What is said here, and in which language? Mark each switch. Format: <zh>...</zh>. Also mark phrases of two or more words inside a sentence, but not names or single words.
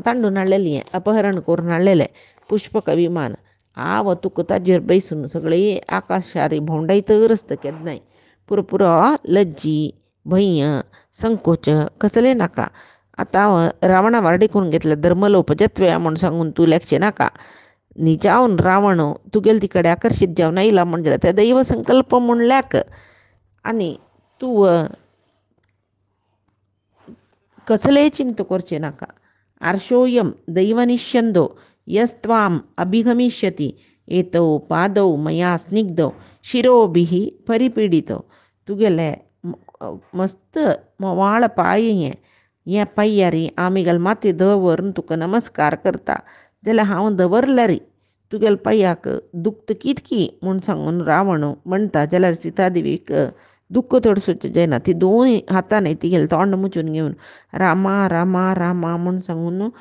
<kok>तांडून हाडलेलें अपहरण करून हाडलेलें पुष्पक विमान हांव तुका ताजेर बैसून सगळे आकाशारी भोंवडायतर आसता केन्नाय पुरो लज्जी भंय संकोच कसले नाका आतां हांव रावणा वारडी करून घेतलें धर्मलोप जत्वे म्हूण सांगून तूं लेखचें नाका निजावन रावण तुगेले तिकडे आकर्शीत जावन आयला म्हणजे ते दैव संकल्प म्हूण लेख आनी तूं कसलेय चिंत करचें नाका</kok> <sa>आर्शोयम दैवनिष्यंदो यस्त्वाम अभिगमिष्यति एतौ पादौ मया स्निग्धौ शिरोभिः</sa> <kok>परिपीडितो तुगेले मस्त मोवाळ पांय हे पांयारी आमीगेल माती दवरून तुका नमस्कार करता जाल्यार हांव दवरल्यार तुगेले पांयाक दुखता कितकी म्हूण सांगून रावण म्हणटा जाल्यार सीता देवीक दुख्ख तडसूचें जायना ती दोन हातांनी तिगेलें तोंड मुचून घेवन रामा रामा रामा म्हूण सांगून</kok>